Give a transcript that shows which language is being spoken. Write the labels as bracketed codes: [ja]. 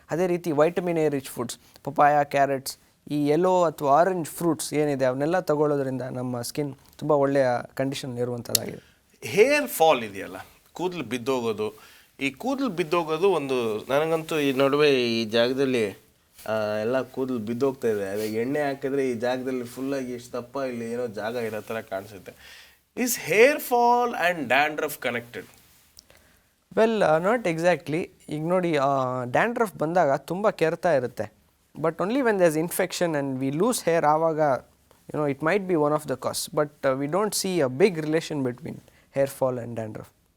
[kn] ಅದೇ ರೀತಿ vitamin A rich foods, papaya, carrots, ಈ ಯೆಲ್ಲೋ ಅಥವಾ ಆರೆಂಜ್ ಫ್ರೂಟ್ಸ್ ಏನಿದೆ ಅವನ್ನೆಲ್ಲ ತಗೊಳ್ಳೋದ್ರಿಂದ ನಮ್ಮ ಸ್ಕಿನ್ ತುಂಬ ಒಳ್ಳೆಯ ಕಂಡೀಷನ್ ಇರುವಂಥದ್ದಾಗಿದೆ. ಹೇರ್ ಫಾಲ್ ಇದೆಯಲ್ಲ, ಕೂದಲು ಬಿದ್ದೋಗೋದು, ಈ ಕೂದಲು ಬಿದ್ದೋಗೋದು ಒಂದು, ನನಗಂತೂ ಈ ನಡುವೆ ಈ ಜಾಗದಲ್ಲಿ ಎಲ್ಲ ಕೂದಲು ಬಿದ್ದೋಗ್ತಾ ಇದೆ. ಅದೇ ಎಣ್ಣೆ ಹಾಕಿದ್ರೆ ಈ ಜಾಗದಲ್ಲಿ ಫುಲ್ಲಾಗಿ ಎಷ್ಟು ದಪ್ಪ ಇಲ್ಲಿ ಏನೋ ಜಾಗ ಇರೋ ಥರ ಕಾಣಿಸುತ್ತೆ. [en] Is hair fall and dandruff connected? Well, not exactly. [kn] ಈಗ ನೋಡಿ, ಡ್ಯಾಂಡ್ರಫ್ ಬಂದಾಗ ತುಂಬ ಕೆರೆತ ಇರುತ್ತೆ. [en] But only when there is infection and we lose hair, ಆವಾಗ it might be one of the cause. But we don't see a big relation between hair fall and dandruff.